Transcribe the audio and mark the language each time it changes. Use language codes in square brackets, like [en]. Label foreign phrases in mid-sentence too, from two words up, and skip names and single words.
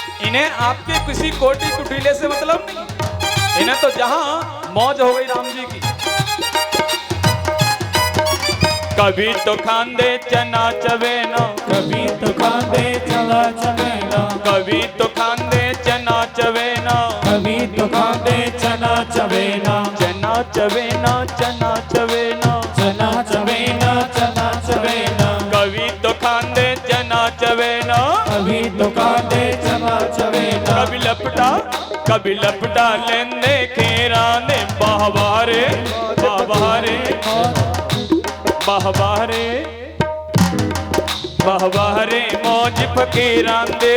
[hi] इन्हें आपके किसी कोटि कुटिले से मतलब नहीं, इन्हें तो जहां मौज हो गई राम जी की। [pa] ਕਭੀ ਤੋ ਖਾਂਦੇ ਚਨਾ ਚਵੇਨਾ, ਕਭੀ ਤੋ ਖਾਂਦੇ ਚਨਾ ਚਵੇਨਾ, ਕਭੀ ਤੋ ਖਾਂਦੇ ਚਨਾ ਚਵੇਨਾ, ਕਭੀ ਤੋ ਖਾਂਦੇ ਚਨਾ ਚਵੇਨਾ, ਚਨਾ ਚਵੇਨਾ, ਚਨਾ ਚਵੇਨਾ, ਚਨਾ ਚਵੇਨਾ, ਚਨਾ ਚਵੇਨਾ, ਕਭੀ ਤੋ ਖਾਂਦੇ ਚਨਾ ਚਵੇਨਾ, ਕਭੀ ਤੋ ਖਾਂਦੇ ਚਨਾ ਚਵੇਨਾ, ਕਭੀ ਲਪਟਾ ਲੈਂਦੇ ਖੇਰਾ ਨੇ ਬਾਹਬਾਰੇ ਬਾਹਬਾਰੇ ਬਾਹਬਾਰੇ ਬਾਹਬਾਰੇ ਮੌਜ ਫਕੀਰਾਂ ਦੇ,